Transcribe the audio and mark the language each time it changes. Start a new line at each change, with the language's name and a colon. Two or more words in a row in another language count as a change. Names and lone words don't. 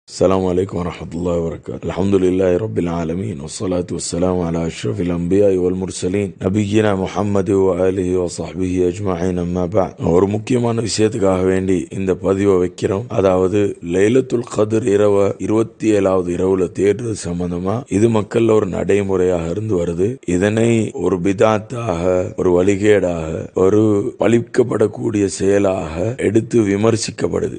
Arabic: السلام عليكم ورحمة الله وبركاته. الحمد لله رب العالمين والصلاة والسلام على أشرف الأنبياء والمرسلين نبينا محمد وآله وصحبه أجمعين أما بعد.
Tamil: ஒரு முக்கியமான விஷயத்துக்காக வேண்டி இந்த பதிவை வைக்கிறோம். அதாவது லைலத்துல் கத்ர் இரவு 27வது இரவுல தேடுறது சம்பந்தமா இது மக்கள் ஒரு நடைமுறையாக இருந்து வருது. இதனை ஒரு பிதாத்தாக, ஒரு வழிகேடாக, ஒரு பழிக்கப்படக்கூடிய செயலாக எடுத்து விமர்சிக்கப்படுது.